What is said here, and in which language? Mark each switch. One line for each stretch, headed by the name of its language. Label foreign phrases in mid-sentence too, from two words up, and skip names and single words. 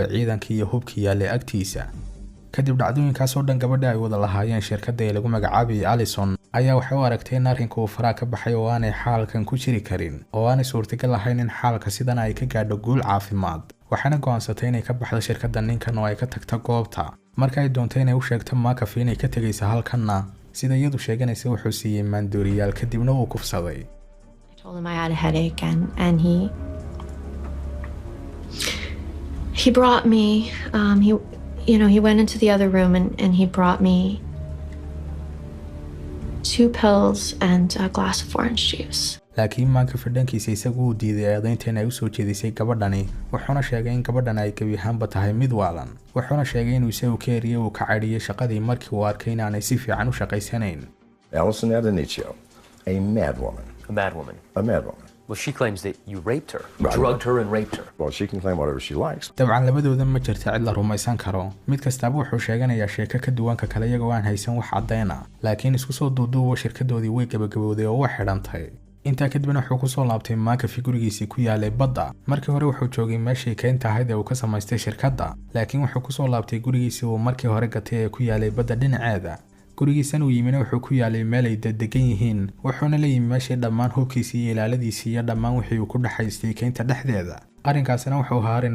Somali: ciidankii iyo hubkii yaalay agtiisa kadib dhacdooyinkaas oo dhan gabadha ay wada lahaayeen shirkadda ee lagu magacaabay Allison ayaa waxay u aragtay in arrinku uu faraha ka baxay oo aanay xaalkan ku jiri karin oo aanay suurtagal ahayn in xaalka sidan ay ka gaadho guul caafimaad waxaana go'aansatay inay ka baxdo shirkadda ninkan oo ay ka tagto goobta marka ay doontay inay u sheegto McAfee inay ka tagayso halkanna sida iyadu sheeganaysa wuxuu siiyay maandooriyaal kadibna uu kufsaday
English: I told him I had a headache and he brought me he went into the other room and he brought me 2 pills and a glass of orange juice
Somali: laakiin McAfee dhankiisa isagu uu diiday eedaynta inay u soo jeedisay gabadhani wuxuuna sheegay in gabadhan ay gabi ahaanba tahay mid waalan wuxuuna sheegay inuu isagu ka eriyay uu ka cadhiyay shaqadii markii uu arkay in aanay si fiican u shaqaysanayn
English: Allison Adonicio, a mad woman. A mad woman? A mad woman. Well, she claims that you raped her, drugged her and raped her. Well, she can claim whatever she likes.
Somali: dabcan labadooda ma jirta cid la rumaysan karo mid kastaba wuxuu sheeganayaa sheeko ka duwanka kale iyagoo aan haysan wax caddeyn ah laakiin isku soo duuduuba shirkadoodii way gabagabowday oo wax xidhantay intaa kadibna wuxuu ku soo laabtay McAfee gurigiisii ku yaalay badda markii hore wuxuu joogay meeshii kaynta ahayd ee uu ka samaystay shirkadda laakiin wuxuu ku soo laabtay gurigiisii uu markii hore gatay ee ku yaalay badda dhinaceeda gurigiisan uu yimina wuxuu ku yaalay meel ay degan yihiin wuxuuna la yimi meeshii dhammaan hubkiisii iyo ilaaladiisii iyo dhammaan wixii uu ku dhaxaystay kaynta dhexdeeda arrinkaasina wuxuu ahaa arrin